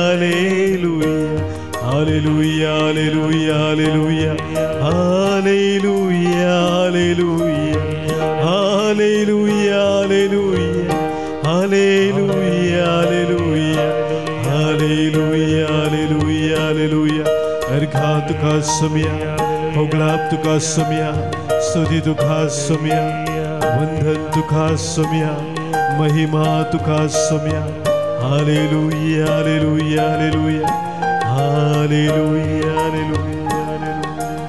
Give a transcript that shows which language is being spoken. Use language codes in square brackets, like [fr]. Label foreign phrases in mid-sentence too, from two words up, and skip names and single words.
[kn] ಹಲ್ಲೆಲೂಯಾ, ಹಲ್ಲೆಲೂಯಾ, ಹಲ್ಲೆಲೂಯಾ, ಹಲ್ಲೆಲೂಯಾ, ಹಲ್ಲೆಲೂಯಾ, ಹಲ್ಲೆಲೂಯಾ, ಹಲ್ಲೆಲೂಯಾ, ಹಲ್ಲೆಲೂಯಾ, ಹಲ್ಲೆಲೂಯಾ, ಹಲ್ಲೆಲೂಯಾ. [kok] अर्घा तुका सोम्या, पगळाप तुका सोम्या, स्तुती तुका सोम्या, वंदन तुका सोम्या, महिमा तुका सोम्या. हालेलुया, हालेलुया, हालेलुया, हालेलुया, हालेलुया, हालेलुया.